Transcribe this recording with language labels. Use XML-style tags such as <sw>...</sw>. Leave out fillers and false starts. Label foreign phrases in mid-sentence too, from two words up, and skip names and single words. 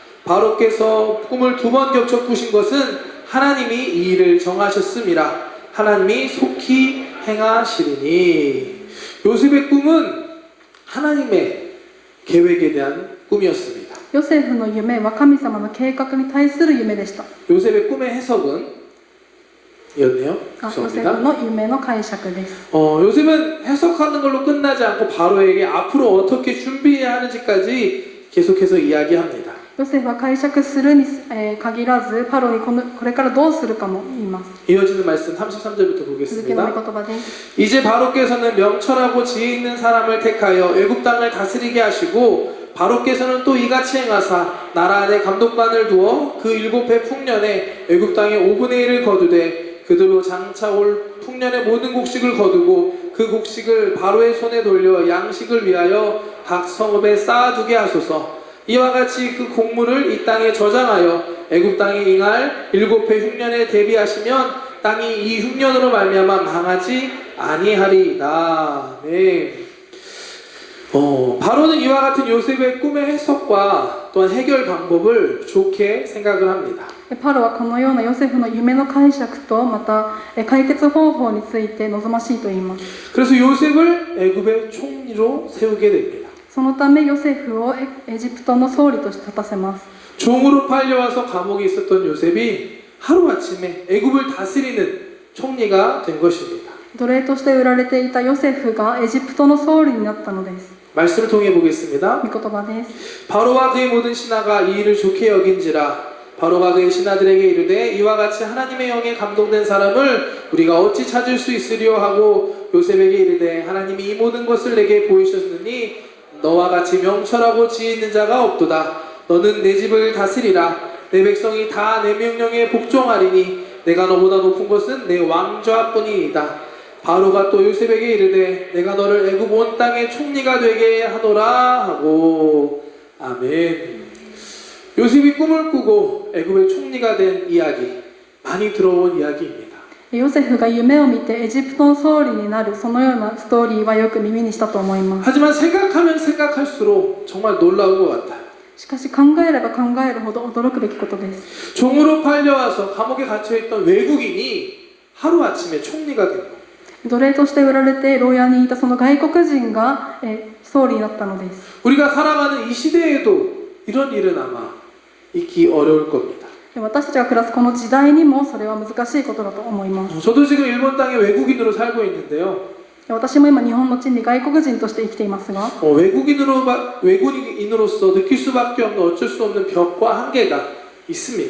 <ko>바로께서 꿈을 2번 겹쳐 꾸신 것은 하나님이 이 일을 정하셨음이라. 하나님이 속히 행하시리니. 요셉의 꿈은 하나님의 계획에 대한 꿈이었습니다.</ko> <ja>ヨセフの夢は神様の計画に対する夢でした。</ja> <ko>요셉의 꿈의 해석은 이었네요.</ko> <ja>ヨセフ</ja> <ko>죄송합니다.</ko> <ja>の夢の解釈です。</ja> <ko>요셉은 해석하는 걸로 끝나지 않고 바로에게 앞으로 어떻게 준비해야 하는지까지 계속해서 이야기합니다.</ko> <ja>ヨセフは解釈するに限らずパロにこれからどうするかも言います。</ja> <ko>이어지는 말씀 33절부터</ko> <ja>続きの御</ja> <ko>보겠습니다.</ko> <ja>言葉です。</ja> <ko>이제 바로께서는 명철하고 지혜 있는 사람을 택하여 애굽 땅을 다스리게 하시고 바로께서는 또 이같이 행하사 나라 안에 감독관을 두어 그 7해 풍년에 애굽 땅의 5분의 1을 거두되 그들로 장차 올 풍년의 모든 곡식을 거두고 그 곡식을 바로의 손에 돌려 양식을 위하여 각 성읍에 쌓아두게 하소서. 이와 같이 그 곡물을 이 땅에 저장하여 애굽 땅에 ing할 7해 흉년에 대비하시면 땅이 이 흉년으로 말미암아 망하지 아니하리이다. 네. 바로는 이와 같은 요셉의 꿈의 해석과 또한 해결 방법을 좋게 생각을 합니다.</ko> <ja>パロはこのようなヨセフの夢の解釈とまた解決方法について望ましいと言います。</ja> <ko>그래서 요셉을 애굽의 총리로 세우게 됩니다.</ko> <ja>そのためヨセフをエジプトの総理として立たせます。</ja> <ko>종으로 팔려와서 감옥에 있었던 요셉이 하루아침에 애굽을 다스리는 총리가 된 것입니다.</ko> <ja>奴隷として売られていたヨセフがエジプトの総理になったのです。</ja> <ko>말씀을 통해 보겠습니다.</ko> <ja>御言葉です。</ja> <ko>바로와 그의 모든 신하가 이 일을 좋게 여긴지라 바로가 그의 신하들에게 이르되 이와 같이 하나님의 영에 감동된 사람을 우리가 어찌 찾을 수 있으리요 하고 요셉에게 이르되 하나님이 이 모든 것을 내게 보이셨으니 너와 같이 명철하고 지혜 있는 자가 없도다. 너는 내 집을 다스리라. 내 백성이 다 내 명령에 복종하리니 내가 너보다 높은 것은 내 왕좌뿐이니이다. 바로가 또 요셉에게 이르되 내가 너를 애굽 온 땅의 총리가 되게 하노라 하고. 아멘. 요셉이 꿈을 꾸고 애굽의 총리가 된 이야기, 많이 들어온 이야기입니다.</ko> <ja>ヨセフが夢を見てエジプトの総理になるそのようなストーリーはよく耳にしたと思います。</ja> <ko>하지만 생각하면 생각할수록 정말 놀라운 것 같아요.</ko> <ja>しかし考えれば考えるほど驚くべきことです。</ja> <ko>종으로 팔려와서 감옥에 갇혀있던 외국인이 하루아침에 총리가 된 거예요.</ko> <ja>奴隷として売られて牢屋にいたその外国人が総理になったのです。</ja> <ko>우리가 살아가는 이 시대에도 이런 일은 아마 있기 어려울 겁니다.</ko> <ja>私たちが暮らすこの時代にもそれは難しいことだと思います。</ja> <ko>저도 지금 일본 땅에 외국인으로 살고 있는데요.</ko> <ja>私も今日本の地に外国人として生きていますが、</ja> <ko>외국인으로서 느낄 수밖에 없는 어쩔 수 없는 벽과 한계가 있습니다.</ko>